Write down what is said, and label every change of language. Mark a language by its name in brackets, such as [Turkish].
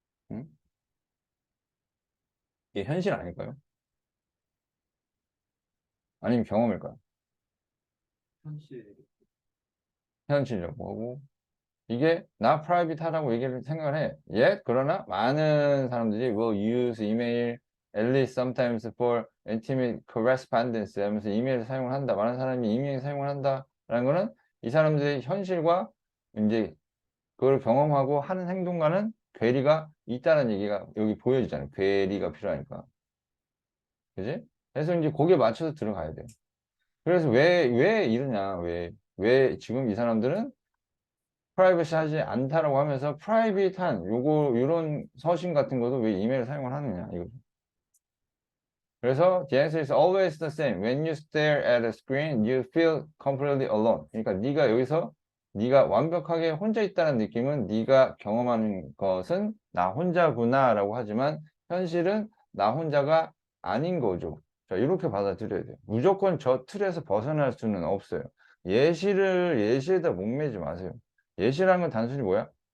[Korean] 응? 이게 현실 아닐까요? 아니면 경험일까요? 현실. 현실이라고 하고 이게 나 프라이빗하다고 얘기를 생각을 해. 그러나 많은 사람들이 [English] will use email at least sometimes for intimate correspondence [Korean] 하면서 이메일을 사용을 한다. 많은 사람이 이메일 사용을 한다라는 거는 이 사람들의 현실과 이제 그걸 경험하고 하는 행동과는 괴리가 있다는 얘기가 여기 보여지잖아요. 괴리가 필요하니까. 그지? 그래서 이제 거기에 맞춰서 들어가야 돼요. 그래서 왜 이러냐, 왜 지금 이 사람들은 프라이버시 하지 않다라고 하면서 프라이빗한 요런 서신 같은 것도 왜 이메일을 사용을 하느냐, 이거죠. 그래서 [English] the answer is always the same. When you stare at a screen, you feel completely alone. [Korean] 그러니까 네가 여기서 네가 완벽하게 혼자 있다는 느낌은 네가 경험하는 것은 나 혼자구나라고 하지만 현실은 나 혼자가 아닌 거죠. 자, 이렇게 받아들여야 돼요. 무조건 저 틀에서 벗어날 수는 없어요. 예시에다 목매지 마세요. 예시라는 건 단순히 뭐야?